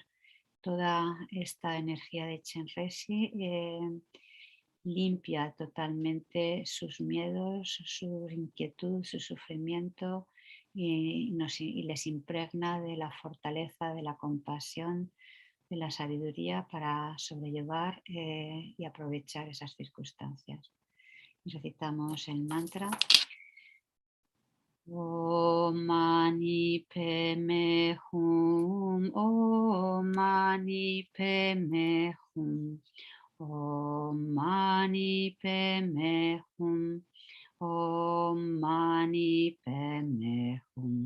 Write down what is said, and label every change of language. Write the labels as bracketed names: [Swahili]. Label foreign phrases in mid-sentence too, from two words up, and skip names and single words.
[Spanish] Toda esta energía de Chenrezig limpia totalmente sus miedos, su inquietud, su sufrimiento y les impregna de la fortaleza, de la compasión, de la sabiduría para sobrellevar y aprovechar esas circunstancias. Recitamos el mantra. [Sanskrit] ॐ मणि पद्मे हूँ, ॐ मणि पद्मे हूँ, ॐ मणि पद्मे हूँ, ॐ मणि पद्मे हूँ,